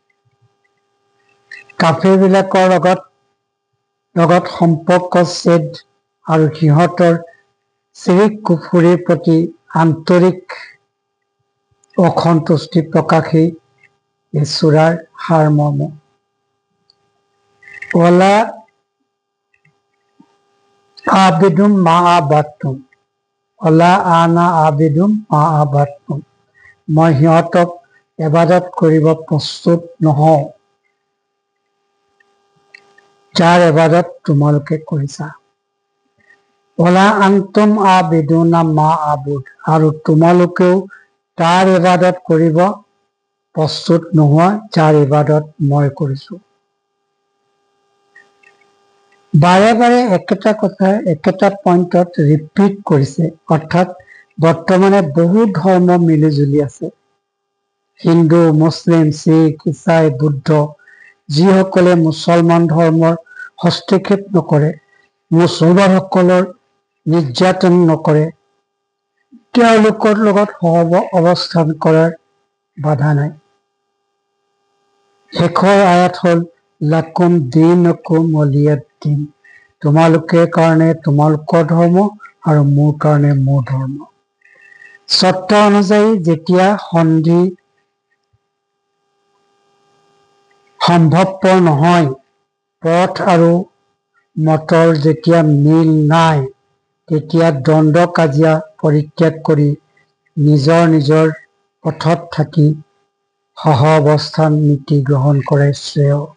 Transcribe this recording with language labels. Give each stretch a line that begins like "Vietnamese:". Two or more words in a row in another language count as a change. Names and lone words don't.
Assamese: কাফিৰবিলাকৰ লগত সম্পৰ্ক ছেদ আৰু সিহঁতৰ চিৰিক কুফুৰীৰ প্ৰতি আন্তৰিক অসন্তুষ্টি প্ৰকাশেই এই সূৰাৰ সাৰমৰ্ম।
Arabic: ولا عابد ما عبدتم ولا أنا عابد ما عبدتم.
Assamese: মই সিহঁতক ইবাদত কৰিব প্ৰস্তুত নহওঁ যাৰ ইবাদত তোমালোকে কৰিছা।
Arabic: ولا أنتم عابدون ما أعبد,
Assamese: আৰু তোমালোকেও তাৰ ইবাদত কৰিব প্ৰস্তুত নোহোৱা যাৰ ইবাদত মই কৰিছো। বাৰে বাৰে একেটা কথা একেটা পইণ্টত ৰিপিট কৰিছে, অৰ্থাৎ বৰ্তমানে বহু ধৰ্ম মিলিজুলি আছে। হিন্দু, মুছলিম, শিখ, ইছাই, বুদ্ধ, যিসকলে মুছলমান ধৰ্মৰ হস্তক্ষেপ নকৰে, মুছলমানসকলৰ নিৰ্যাতন নকৰে, তেওঁলোকৰ লগত সহ অৱস্থান কৰাৰ বাধা নাই। শেষৰ আয়াত হ'ল
Arabic: لكم دينكم ولي دين,
Assamese: তোমালোকৰ কাৰণে তোমালোকৰ ধৰ্ম আৰু মোৰ কাৰণে মোৰ ধৰ্ম। চৰ্ত অনুযায়ী যেতিয়া সন্ধি সম্ভৱপৰ নহয়, পথ আৰু মতৰ যেতিয়া মিল নাই, তেতিয়া দ্বন্দ্ব কাজিয়া পৰিত্যাগ কৰি নিজৰ নিজৰ পথত থাকি সহ অৱস্থান নীতি গ্ৰহণ কৰাই শ্ৰেয়।